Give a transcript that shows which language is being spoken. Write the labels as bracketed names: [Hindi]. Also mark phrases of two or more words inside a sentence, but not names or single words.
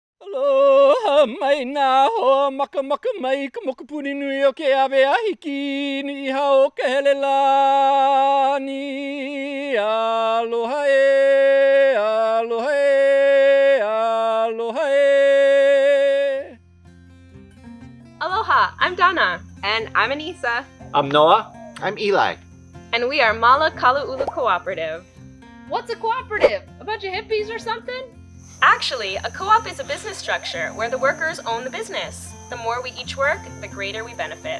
[Hawaiian] Aloha mai nā hoa maka mai ka mokupuni nui o ke awe ahiki ni iha o ka hele lani. Aloha e, aloha e, aloha e. Aloha, [English] I'm Donna. And I'm Anissa. I'm Noah. I'm Eli. And we are Māla Kaluʻulu Cooperative. What's a cooperative? A bunch of hippies or something? Actually, a co-op is a business structure where the workers own the business. The more we each work, the greater we benefit.